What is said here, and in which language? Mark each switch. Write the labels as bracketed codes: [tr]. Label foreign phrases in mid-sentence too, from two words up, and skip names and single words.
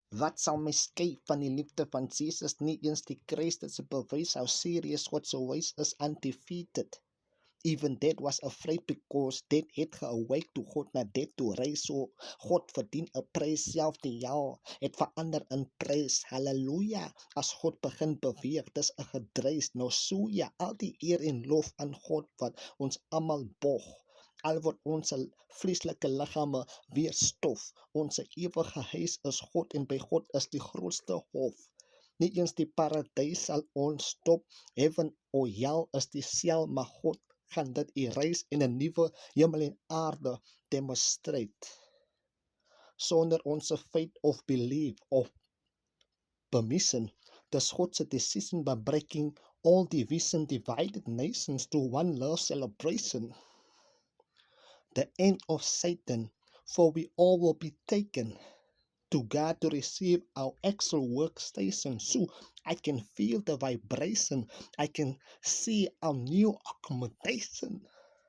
[af] Wat sal my skei van die liefde van Jesus? Nie eens die kruis dit se bewys [en] how serious God [af] se [en] ways is undefeated. Even death was afraid because death [af] het geawake toe God na death toe reis. So God verdien 'n prys, self die jaal het verander in prys. Halleluja. As God begin beweeg, dis 'n gedruis. Nou so ja, al die eer en lof aan God wat ons almal bog. Al word ons vleeslike liggame weer stof. Ons ewige huis is God en by God is die grootste hof. Nie eens die paradys sal ons stop. Heaven o hel is die sel, maar God gaan dit erase en 'n nuwe hemel en aarde demonstrate. Sonder ons faith of belief of permission, dis God se [en] decision by breaking all division, divided nations to one love celebration. The end of Satan, for we all will be taken to God to receive our actual workstation. So I can feel the vibration. I can see our new accommodation.